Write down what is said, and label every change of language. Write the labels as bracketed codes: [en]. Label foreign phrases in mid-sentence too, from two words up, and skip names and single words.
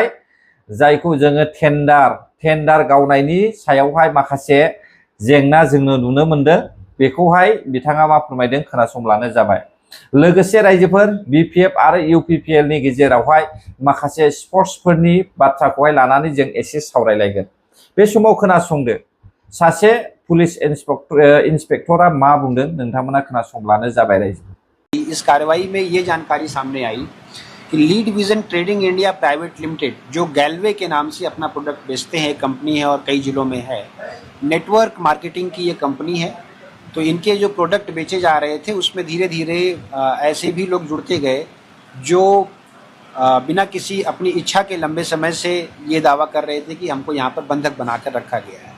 [brx] जायखौ जोङो टेन्डार गावनायनि सायावहाय माखासे जेंना जोङो नुनो मोनदों, बेखौहाय बिथाङा मा फोरमायदों खोनासंब्लानो जाबाय। लोगोसे रायजोफोर बिपिएफ आरो इउपिपिएल नि गेजेरावहाय माखासे स्पर्ट्सफोरनि बाथ्राखौहाय लानानै जों एसे सावरायलायगोन। बे समाव खोनासंदो, सासे [en] police inspector [brx] मा बुंदों नोंथांमोना खोनासंब्लानो जाबाय रायजो। [hi] इस कार्रवाई में ये जानकारी सामने आई कि लीड विजन ट्रेडिंग इंडिया प्राइवेट लिमिटेड, जो गैल्वे के नाम से अपना प्रोडक्ट बेचते हैं, कंपनी है और कई जिलों में है। [en] network marketing [hi] की ये कंपनी है। तो इनके जो प्रोडक्ट बेचे जा रहे थे उसमें धीरे धीरे ऐसे भी लोग जुड़ते गए जो बिना किसी अपनी इच्छा के लंबे समय से ये दावा कर रहे थे कि हमको यहाँ पर बंधक बनाकर रखा गया है।